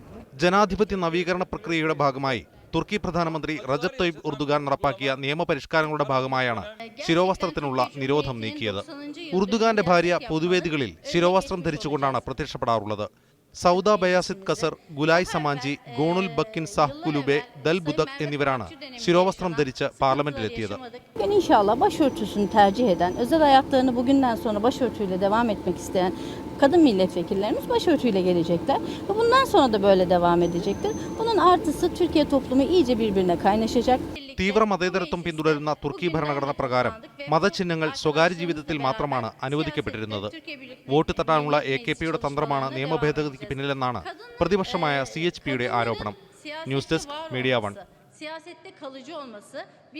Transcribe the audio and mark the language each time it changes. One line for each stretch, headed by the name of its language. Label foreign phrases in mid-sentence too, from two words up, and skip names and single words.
Malayalam: ജനാധിപത്യ നവീകരണ പ്രക്രിയയുടെ ഭാഗമായി തുർക്കി പ്രധാനമന്ത്രി റജബ് തയ്യിബ് ഉർദുഗാൻ നടപ്പാക്കിയ നിയമപരിഷ്കാരങ്ങളുടെ ഭാഗമായാണ് ശിരോവസ്ത്രത്തിനുള്ള നിരോധം നീക്കിയത്. ഉർദുഗാന്റെ ഭാര്യ പൊതുവേദികളിൽ ശിരോവസ്ത്രം ധരിച്ചുകൊണ്ടാണ് പ്രത്യക്ഷപ്പെടാറുള്ളത്. സൗദ ബയാസിദ് കസർ, ഗുലായ് സമാഞ്ചി, ഗോണുൽ ബക്കിൻ സാഹ് കുലുബെ, ദൽ ബുദക് എന്നിവരാണ് ശിരോവസ്ത്രം ധരിച്ച് പാർലമെന്റിലെത്തിയത്.
Turkish: İnşallah başörtüsünü tercih eden, özel hayatlarını bugünden sonra başörtüyle devam etmek isteyen kadın milletvekillerimiz başörtüyle gelecekler ve bundan sonra da böyle devam edecektir. Bunun artısı Türkiye toplumu iyice birbirine kaynaşacak.
Malayalam: തീവ്ര മതേതരത്വം പിന്തുടരുന്ന തുർക്കി ഭരണഘടന പ്രകാരം മതചിഹ്നങ്ങൾ സ്വകാര്യ ജീവിതത്തിൽ മാത്രമാണ് അനുവദിക്കപ്പെട്ടിരുന്നത്. വോട്ട് തട്ടാനുള്ള AKPയുടെ തന്ത്രമാണ് നിയമഭേദഗതിക്ക് പിന്നിലെന്നാണ് പ്രതിപക്ഷമായ CHPയുടെ ആരോപണം.
English: news desk,
Malayalam: മീഡിയ 1.